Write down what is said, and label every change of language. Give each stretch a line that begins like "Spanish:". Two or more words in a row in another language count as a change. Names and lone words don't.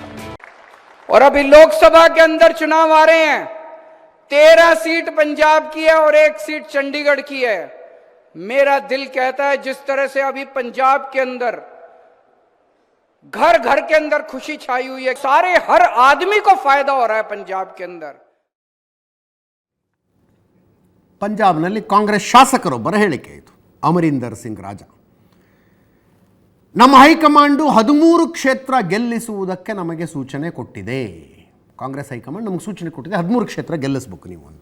Hindi: और अभी लोकसभा के अंदर चुनाव आ रहे हैं, 13 सीट पंजाब की है और 1 सीट चंडीगढ़ की है. मेरा दिल कहता है जिस तरह से अभी पंजाब के अंदर घर घर के अंदर खुशी छाई हुई है, सारे हर आदमी को फायदा हो रहा है पंजाब के अंदर.
Kannada: ಪಂಜಾಬ್ನಲ್ಲಿ ಕಾಂಗ್ರೆಸ್ ಶಾಸಕರೊಬ್ಬರ ಹೇಳಿಕೆ ಇದು. ಅಮರೀಂದರ್ ಸಿಂಗ್ ರಾಜಾ, ನಮ್ಮ ಹೈಕಮಾಂಡು 13 ಕ್ಷೇತ್ರ ಗೆಲ್ಲಿಸುವುದಕ್ಕೆ ನಮಗೆ ಸೂಚನೆ ಕೊಟ್ಟಿದೆ. ಕಾಂಗ್ರೆಸ್ ಹೈಕಮಾಂಡ್ ನಮಗೆ ಸೂಚನೆ ಕೊಟ್ಟಿದೆ, 13 ಕ್ಷೇತ್ರ ಗೆಲ್ಲಿಸಬೇಕು ನೀವು ಅಂತ.